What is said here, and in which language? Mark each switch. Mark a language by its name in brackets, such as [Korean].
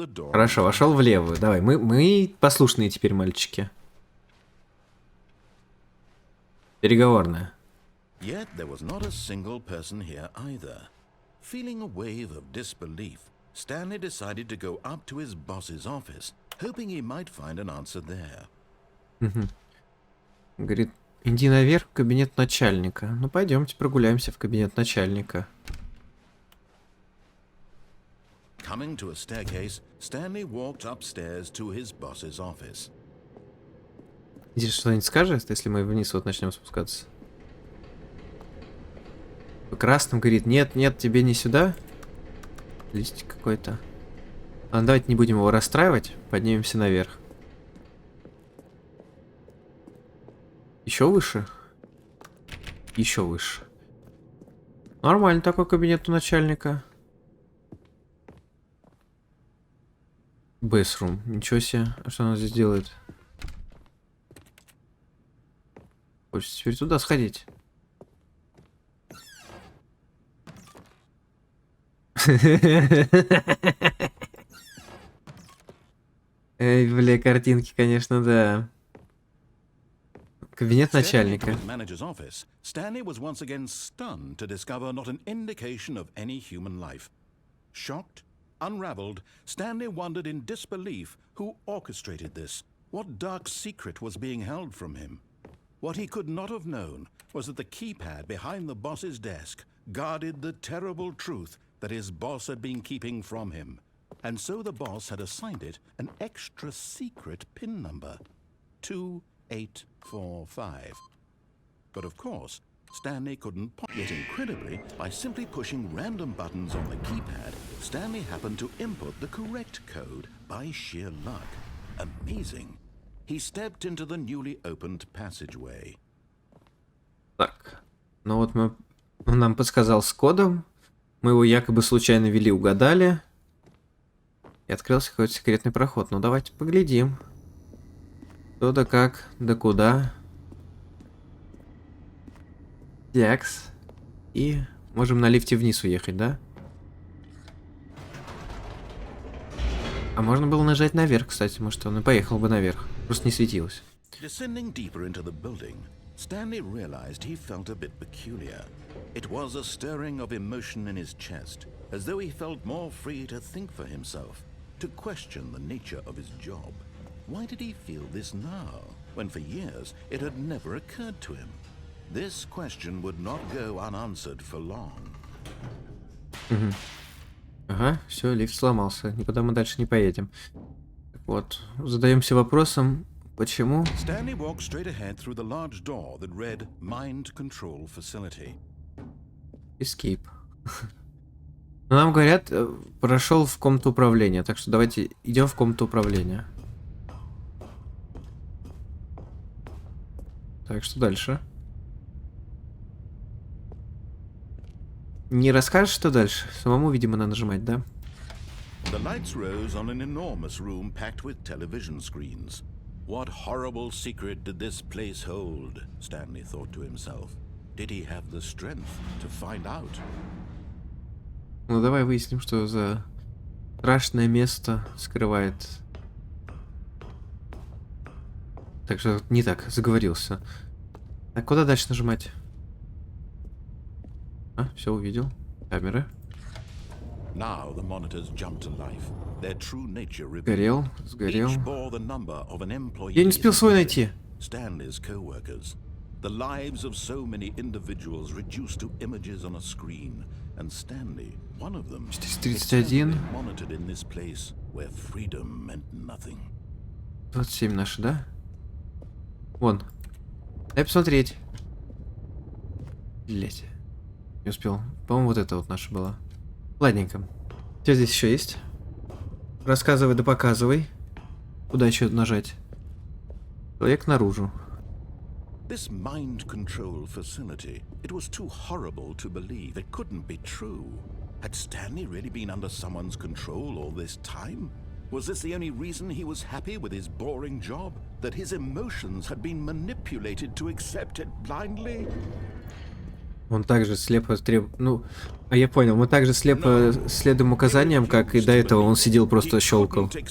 [Russian] Хорошо, вошел в левую. Давай, мы послушные теперь мальчики. Переговорная. [English] Yet there was not a single person here either. Feeling a wave of disbelief, Stanley decided to go up to his boss's office, hoping he might find an answer there. [Russian] Говорит, иди наверх в кабинет начальника. Ну пойдемте прогуляемся в кабинет начальника. [English] Coming to a staircase, Stanley walked upstairs to his boss's office. [Russian] Здесь что-нибудь скажет, если мы вниз вот начнем спускаться? По красным говорит, нет, нет, тебе не сюда. Листик какой-то. Ладно, давайте не будем его расстраивать. Поднимемся наверх. Еще выше? Еще выше. Нормально такой кабинет у начальника. Бэсрум. Ничего себе. А что она здесь делает? Хочется теперь туда сходить. Эй, бля, картинки, конечно, да. Кабинет начальника. [English] Stanley was once again stunned to discover not an indication of any human life. Shocked, unraveled, Stanley wondered in disbelief who orchestrated this, what dark secret was being held from him. What he could not have known was that the keypad behind the boss's desk guarded the terrible truth that his boss had been keeping from him. And so the boss had assigned it an extra secret PIN number, 2845. But of course, Stanley couldn't yet incredibly, by simply pushing random buttons on the keypad, Stanley happened to input the correct code by sheer luck. Amazing. He stepped into the newly opened passageway. [Russian] Так, ну вот он нам подсказал с кодом. Мы его якобы случайно ввели, угадали. И открылся какой-то секретный проход. Ну давайте поглядим. Что да как, да куда. Якс. И можем на лифте вниз уехать, да? А можно было нажать наверх, кстати. Может, он и поехал бы наверх. Просто не светилось. [English] Descending deeper into the building, Stanley realized he felt a bit peculiar. It was a stirring of emotion in his chest, as though he felt more free to think for himself, to question the nature of his job. Why did he feel this now, when for years it had never occurred to him? This question would not go unanswered for long. [Russian] Ага, все, лифт сломался. Никуда мы дальше не поедем. Так вот, задаемся вопросом, почему? [English] Stanley walked straight ahead through the large door that read Mind Control Facility. Escape. [Russian] Но нам говорят, прошел в комнату управления, так что давайте идем в комнату управления. Так, что дальше? Не расскажешь, что дальше? Самому, видимо, надо нажимать, да? [English] The lights rose on an enormous room packed with television screens. What horrible secret did this place hold? Stanley thought to himself. Did he have the strength to find out? [Russian] Ну давай выясним, что за страшное место скрывает. Так что не так, заговорился. Так, куда дальше нажимать? А, все увидел. Камеры. [English] Now the monitors jumped to life. Their true nature revealed. [Russian] Сгорел, сгорел. [English] Each bore the number of an employee. [Russian] Я не успел свой найти. [English] Stanley's co-workers. The lives of so many individuals reduced to images on a screen, and Stanley, one of them, 431. monitored in this place where freedom meant nothing. [Russian] 27 наши, да? Вон. Дай посмотреть. Блять. Не успел. По-моему, вот это вот наша была. Ладненько. Что здесь еще есть? Рассказывай да показывай. Куда еще нажать? Человек наружу. [English] This mind control facility, it was too horrible to believe. It couldn't be true. Had Stanley really been under someone's control all this time? Was this the only reason he was happy with his boring job? That his emotions had been manipulated to accept it blindly? [Russian] Он также слепо Ну, а я понял, мы также слепо следуем указаниям, как и до этого он сидел просто щелкал.